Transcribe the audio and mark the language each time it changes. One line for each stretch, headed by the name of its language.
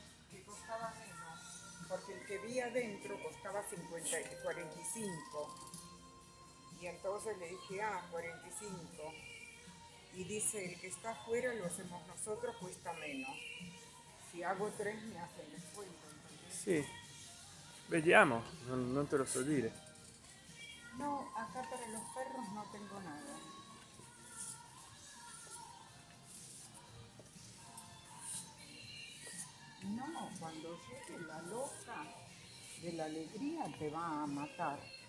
Spanish: Que costaba menos. Porque el que vi adentro costaba 45. Y entonces le dije, 45. Y dice, el que está afuera lo hacemos nosotros, cuesta menos. Si hago 3 me hacen descuento, ¿entendés?
Italian: sì. Vediamo, non te lo so dire.
Spanish: No, acá para los perros no tengo nada. No, cuando llegue la loca de la alegría te va a matar.